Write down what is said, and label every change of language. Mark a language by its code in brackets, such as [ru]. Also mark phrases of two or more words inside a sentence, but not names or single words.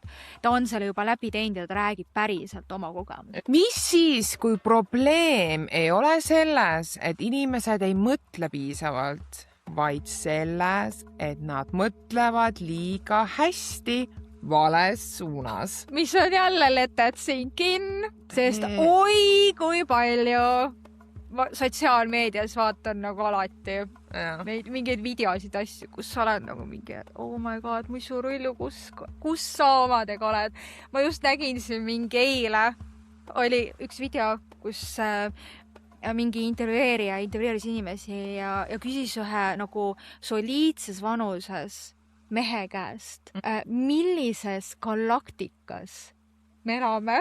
[et] Ta on selle juba läbi teinud ja ta räägib päriselt oma kogemus. Mis siis, kui probleem ei ole selles, et inimesed ei mõtle piisavalt, vaid selles, et nad mõtlevad liiga hästi vales suunas. Mis on jälle [en] let that sink in, [et] sest oi kui palju sotsiaalmeedias vaatan nagu alati neid mingeid videosid asju, kus sa oled nagu mingi, [en] oh my god, [et] mis su rullu, kus sa omadega oled. Ma just nägin siin mingi eile oli üks video, kus mingi intervjueerija intervjueeris inimesi ja küsis ühe nagu soliidses vanuses mehe käest, millises galaktikas me elame.